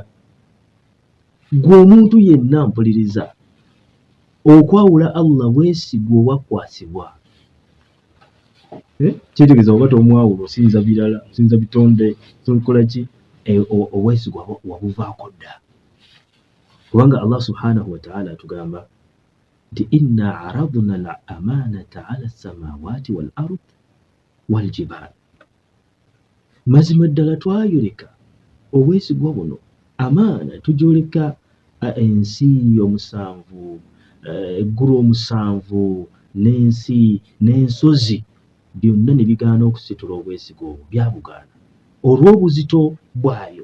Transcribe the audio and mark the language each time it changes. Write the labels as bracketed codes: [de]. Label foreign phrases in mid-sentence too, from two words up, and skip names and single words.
[lg] Gwe omuntu yenna mpuliriza, okwawula Allah bwesigwa obwakwasibwa. Kitegeeza oba tomwawula osinza birala, osinza bitonde, tokola ki, obwesigwa wabuvaako dda. Kubanga Allah [ar] سبحانه وتعالى [lg] atugamba nti [ar] إنا عرضنا الأمانة على السماوات والأرض والجبال. [lg] Mazima ddala twayoleka obwesigwa buno, amaana tujoleka ensi omusanvu, eggulu omusanvu, n'ensi n'ensozi byonna ne bigaana okusitula obwesigwa obwo, byabugaana olw'obuzito bwayo.